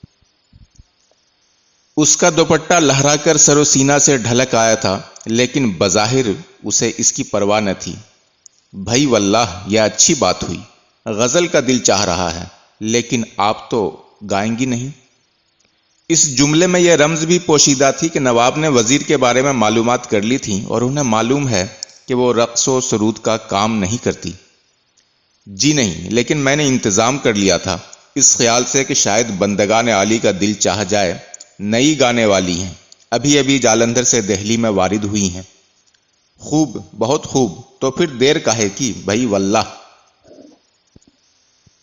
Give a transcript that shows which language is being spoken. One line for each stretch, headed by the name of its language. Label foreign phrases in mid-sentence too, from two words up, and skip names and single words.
Urdu: اس کا دوپٹہ لہرا کر سر و سینہ سے ڈھلک آیا تھا، لیکن بظاہر اسے اس کی پرواہ نہ تھی۔ بھائی واللہ یہ اچھی بات ہوئی، غزل کا دل چاہ رہا ہے، لیکن آپ تو گائیں گی نہیں۔ اس جملے میں یہ رمز بھی پوشیدہ تھی کہ نواب نے وزیر کے بارے میں معلومات کر لی تھیں اور انہیں معلوم ہے کہ وہ رقص و سرود کا کام نہیں کرتی۔ جی نہیں، لیکن میں نے انتظام کر لیا تھا، اس خیال سے کہ شاید بندگان عالی کا دل چاہ جائے۔ نئی گانے والی ہیں، ابھی ابھی جالندھر سے دہلی میں وارد ہوئی ہیں۔ خوب، بہت خوب، تو پھر دیر کاہے کی بھائی واللہ۔